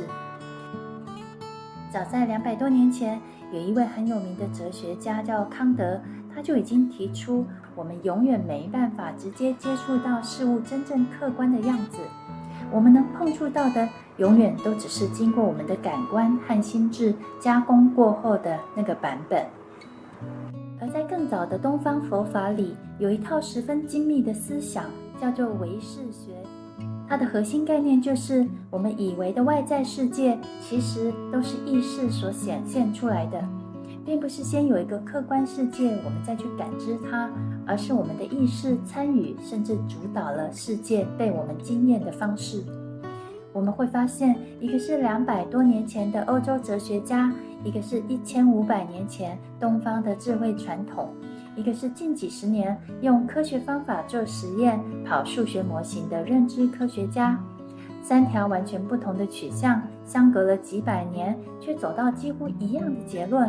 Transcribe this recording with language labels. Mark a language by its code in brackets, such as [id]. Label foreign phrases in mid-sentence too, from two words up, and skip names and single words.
[zh] 早在200多年前，有一位很有名的哲學家叫康德，他就已經提出，我們永遠沒辦法直接接觸到事物真正客觀的樣子，我們能碰觸到的永遠都只是經過我們的感官和心智加工過後的那個版本。而在更早的東方佛法裡，有一套十分精密的思想，叫做唯識學。它的核心概念就是我們以為的外在世界其實都是意識所顯現出來的，並不是先有一個客觀世界我們再去感知它，而是我們的意識參與甚至主導了世界被我們經驗的方式。我們會發現，一個是200多年前的歐洲哲學家，一個是1500年前東方的智慧傳統，一個是近幾十年用科學方法做實驗、跑數學模型的認知科學家，3條完全不同的取向，相隔了幾百年，卻走到幾乎一樣的結論。